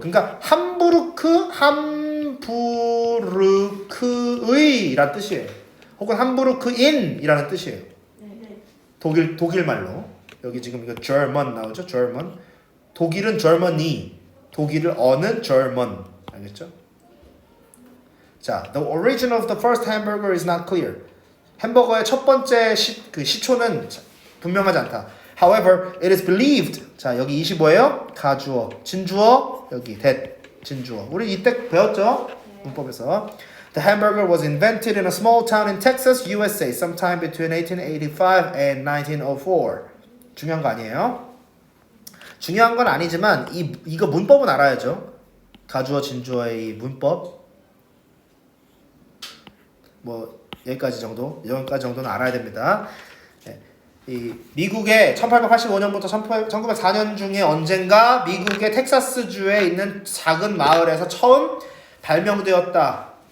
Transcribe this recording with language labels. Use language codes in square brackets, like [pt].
[ko] 그러니까 함부르크의란 뜻이에요. 혹은 함부르크인이라는 뜻이에요. 네. 독일 말로. 여기 지금 이거 German 나오죠? German. 독일은 Germany. 독일을 어는 German. 알겠죠? [en] 자, the origin of the first hamburger is not clear. [ko] 햄버거의 첫 번째 시초는 분명하지 않다. [en] However, it is believed. [ko] 자, 여기 25예요. 가주어, 진주어, 여기 that. 진주어. 우리 이때 배웠죠? 문법에서. [en] The hamburger was invented in a small town in Texas, USA, sometime between 1885 and 1904. [ko] 중요한 거 아니에요? 중요한 건 아니지만 이거 문법은 알아야죠. 가주어, 진주어의 이 문법. 뭐 여기까지 정도는 알아야 됩니다. 네. 이 미국의 1885년부터 1904년 중에 언젠가 미국의 텍사스주에 있는 작은 마을에서 처음 발명되었다.